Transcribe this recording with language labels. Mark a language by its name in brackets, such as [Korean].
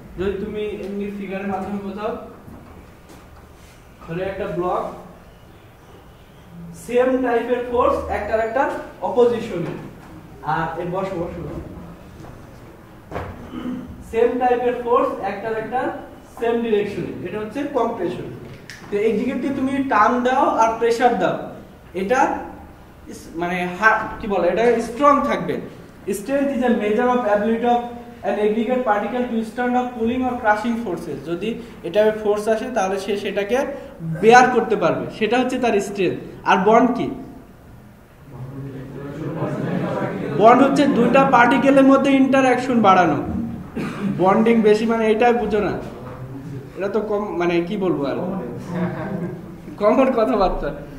[Bangla] যদি তুমি এমনি ফিগারের মাধ্যমে বোঝাও, ধরে একটা ব্লক, সেম টাইপের ফোর্স একটা অপোজিশনে, আর এই বসো সেম টাইপের ফোর্স একটা সেম ডিরেকশনে, এটা হচ্ছে কম্প্রেশন। তো এগ্রিগেটকে তুমি টান দাও আর প্রেসার দাও, এটা মানে কি বলে, এটা স্ট্রং থাকবে। [English] Strength is a measure of ability of an aggregate particle to stand up pulling or crushing forces. [Bangla] যদি এটা ফোর্স আসে তাহলে সে সেটাকে বেয়ার করতে পারবে, সেটা হচ্ছে তার স্ট্রেংথ। আর বন্ড কি? বন্ড হচ্ছে দুইটা পার্টিকেলের মধ্যে ইন্টারঅ্যাকশন বাড়ানো। বন্ডিং বেশি মানে এইটাই বুঝো না, এটা তো কম মানে কি বলবো আর কমন কথাবার্তা।